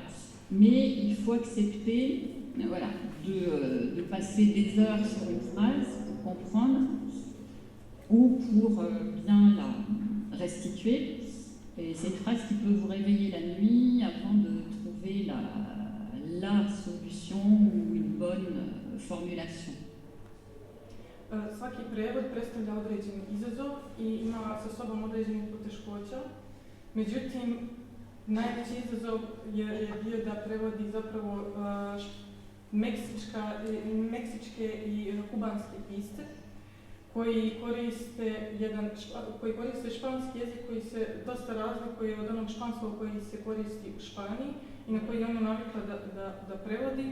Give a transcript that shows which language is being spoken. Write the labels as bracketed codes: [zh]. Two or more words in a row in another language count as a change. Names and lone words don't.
[fr] Mais il faut accepter de passer des heures sur une phrase pour comprendre ou pour bien la restituer. Et c'est une phrase qui peut vous réveiller la nuit avant de trouver la solution ou une bonne formulation. [sr] Svaki prevod predstavlja određeni izazov i ima sa sobom određenih poteškoća. Međutim, najveći izazov je bio da prevodi zapravo meksičke i kubanske pisce koji koriste španski jezik koji se dosta razlikuje od onog španskog koji se koristi u Španiji i na koji je ona navikla da prevodi.